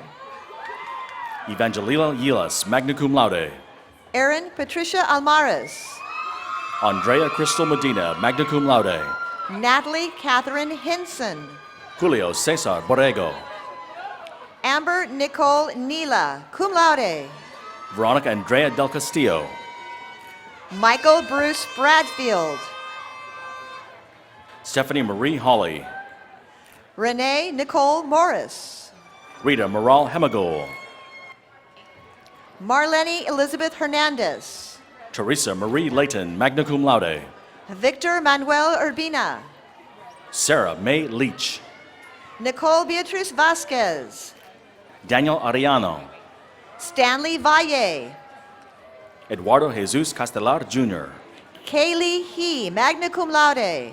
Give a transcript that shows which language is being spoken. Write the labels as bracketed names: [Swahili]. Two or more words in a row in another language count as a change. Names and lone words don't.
[English] Evangelina Yilas, [Latin] magna cum laude. [English] Erin Patricia Almaraz, Andrea Crystal Medina, [Latin] magna cum laude. [English] Natalie Catherine Hinson, Julio Cesar Borrego. Amber Nicole Neela, [Latin] cum laude, [English] Veronica Andrea Del Castillo. Michael Bruce Bradfield, Stephanie Marie Hawley. Renee Nicole Morris, Rita Moral Hemagol. Marlene Elizabeth Hernandez, Teresa Marie Layton, [Latin] magna cum laude. [English] Victor Manuel Urbina, Sarah May Leach. Nicole Beatriz Vasquez, Daniel Ariano. Stanley Valle, Eduardo Jesus Castelar Jr. Kaylee He, [Latin] magna cum laude,